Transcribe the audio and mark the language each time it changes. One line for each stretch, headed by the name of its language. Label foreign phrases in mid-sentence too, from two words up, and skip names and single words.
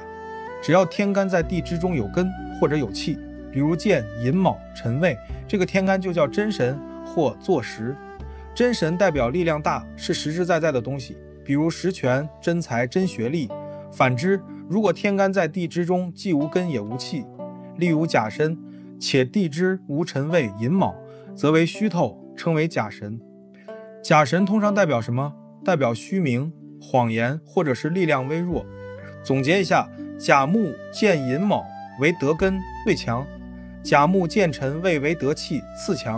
Chinese: 只要天干在地支中有根或者有气，比如見寅卯辰未，這個天干就叫真神或坐实。真神代表力量大，是實實在在的東西，比如實權、真才、真學歷。反之，如果天干在地支中既無根也无氣，例如甲申，且地支無辰未、寅卯，則為虛透，稱為甲神。甲神通常代表什麼？代表虛名、謊言，或者是力量微弱。總結一下，甲木見寅卯為得根最強，甲木見辰未為得氣次強。